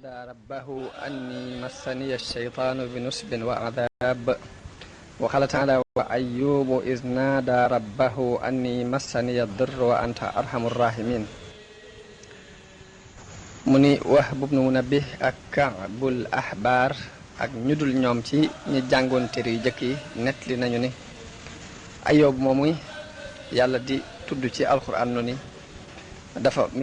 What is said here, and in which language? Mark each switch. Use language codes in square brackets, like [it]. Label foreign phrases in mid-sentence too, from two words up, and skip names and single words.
[ar] ربه أني مسني الشيطان بنصب وعذاب وقال تعالى وأيوب إذ نادى ربه أني مسني الضر وأنت أرحم الراحمين [wo] mu ni Wahb ibn Munabbih ak Ka'bul Ahbar ak ñu dul ñoom ci ñi jàngoon téere yu jëkk yi nettali nañu ni Ayyub moomuy yàlla di tudd ci alxuraan no ni dafa mi